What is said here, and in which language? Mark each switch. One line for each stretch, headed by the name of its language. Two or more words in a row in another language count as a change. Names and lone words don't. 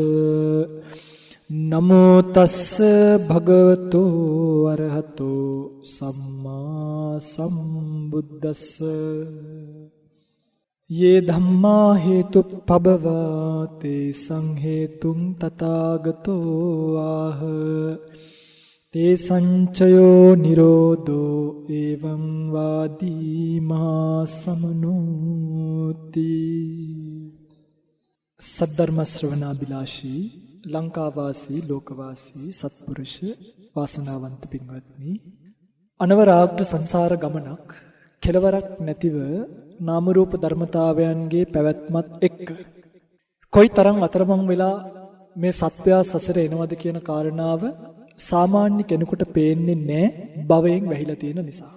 Pali: නමෝ තස්ස භගවතෝ වරහතෝ සම්මා සම්බුද්දස්ස. යේ ධම්මා හේතුප්පබවා තේසං හේතුං තථාගතෝ ආහ තේසං චයෝ නිරෝධෝ එවං වාදී මහා සමනෝති.
Sinhala: සද්ධර්ම ශ්‍රවණාබිලාෂී ලංකාවාසී ලෝකවාසී සත්පුරුෂ වාසනාවන්ත පින්වත්නි, අනවරාග්‍ර සංසාර ගමනක් කෙලවරක් නැතිව නාම රූප ධර්මතාවයන්ගේ පැවැත්මත් එක්ක කොයිතරම් අතරමං වෙලා මේ සත්වයා සසර එනවද කියන කාරණාව සාමාන්‍ය කෙනෙකුට පේන්නේ නැහැ, භවයෙන් වැහිලා තියෙන නිසා.